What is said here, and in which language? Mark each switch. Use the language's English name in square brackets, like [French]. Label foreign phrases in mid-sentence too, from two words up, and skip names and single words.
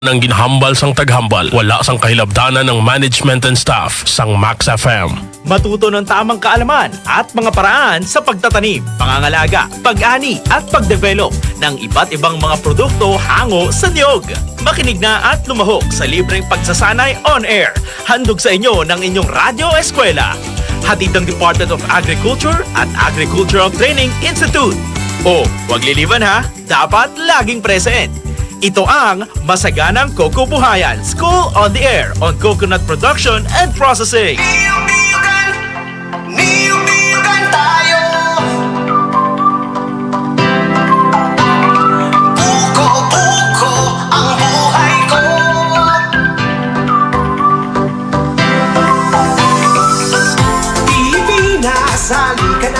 [Hiligaynon] Nang ginhambal sang taghambal, wala sang kahilabdanan ng [English] management and staff [Hiligaynon] sang Max FM. [Filipino] Matuto ng tamang kaalaman at mga paraan sa pagtatanim, pangangalaga, pag-ani at pagdevelop ng iba't ibang mga produkto hango sa niyog. Makinig na at lumahok sa libreng pagsasanay [English] on air. [Filipino] Handog sa inyo ng inyong Radyo Eskwela. Hatid ng Department of Agriculture at Agricultural Training Institute. O, wag liliban ha, dapat laging present. Ito ang Masaganang Coco Buhayan School on the Air on Coconut Production and Processing. Niyog-niyogan tayo. Buko-buko ang buhay ko. Pilipinas, halika na.